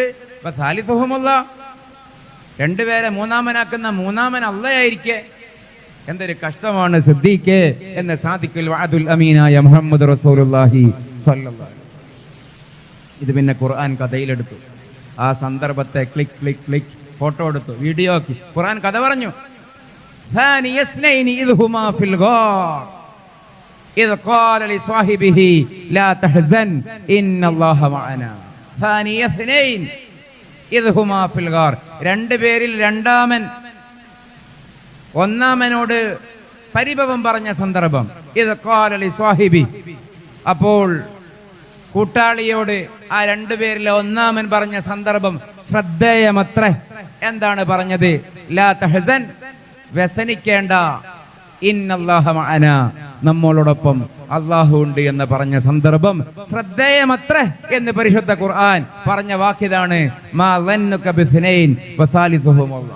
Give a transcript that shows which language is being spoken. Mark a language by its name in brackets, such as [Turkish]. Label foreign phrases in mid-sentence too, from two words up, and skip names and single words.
[Malayalam] സാലിസുഹുമുല്ലാഹ്, രണ്ടുപേരെ മൂന്നാമനാക്കുന്ന മൂന്നാമൻ അല്ലാഹയായിരിക്കെ. എന്തൊരു കഷ്ടമാണ് സിദ്ദീഖേ എന്ന് സാദിഖുൽ വഅദുൽ അമീനായ മുഹമ്മദ് [Arabic] رسول الله صلى الله عليه وسلم. [Malayalam] ഇത് പിന്നെ ഖുർആൻ കഥയിലെടുത്തു. ആ സന്ദർഭത്തെ ക്ലിക്ക് ക്ലിക്ക് ക്ലിക്ക് ഫോട്ടോ എടുത്തു, വീഡിയോ ആക്കി. ഖുർആൻ കഥ പറഞ്ഞു. [Arabic] ثاني اثنين إذ هما في الغار إذ قال لصاحبه لا تحزن إن الله معنا. ثاني اثنين إذ هما في الغار, [Malayalam] രണ്ടുപേരിൽ രണ്ടാമൻ ഒന്നാമനോട് പരിഭവം പറഞ്ഞ സന്ദർഭം. [Arabic] إذ قال لصاحبه, [Malayalam] അപ്പോൾ കൂട്ടാളിയോട് ആ രണ്ടുപേരിലെ ഒന്നാമൻ പറഞ്ഞ സന്ദർഭം ശ്രദ്ധേയമത്രേ. എന്താണ് പറഞ്ഞത്? [Arabic] لا تحزن, [Malayalam] വ്യസനിക്കേണ്ട, [Arabic] إن الله معنا, [Malayalam] നമ്മോടൊപ്പം അല്ലാഹു ഉണ്ട് എന്ന് പറഞ്ഞ സന്ദർഭം ശ്രദ്ധേയമത്രേ എന്ന് പരിശുദ്ധ ഖുർആൻ പറഞ്ഞ വാക്യതാണ് [Arabic] ما ظنك باثنين الله ثالثهما.